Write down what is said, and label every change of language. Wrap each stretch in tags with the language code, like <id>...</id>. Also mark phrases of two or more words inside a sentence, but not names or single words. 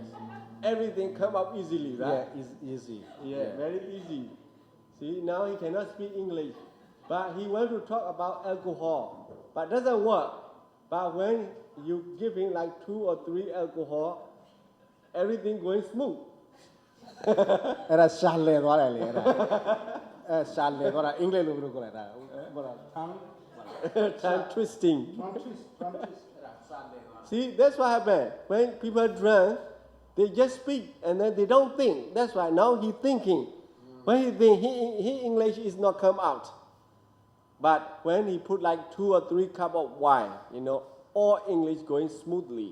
<en>everything come up easily, right? Yeah, it's easy. Yeah, very easy. See, now he cannot speak English, but he want to talk about alcohol, but doesn't work. But when you give him like 2 or 3 alcohol, everything going smooth.</en> <my>အဲ့ဒါရှာလဲသွားတယ်လေအဲ့ဒါရှာလဲသွားတာအင်္ဂလိပ်လိုပြောလိုက်တာဟိုတာ</my> <en>Tongue twisting. Trump twist. See, that's what happened. When people drink, they just speak and then they don't think. That's why now he thinking. When he think, he English is not come out. But when he put like 2 or 3 cup of wine, all English going smoothly.</en>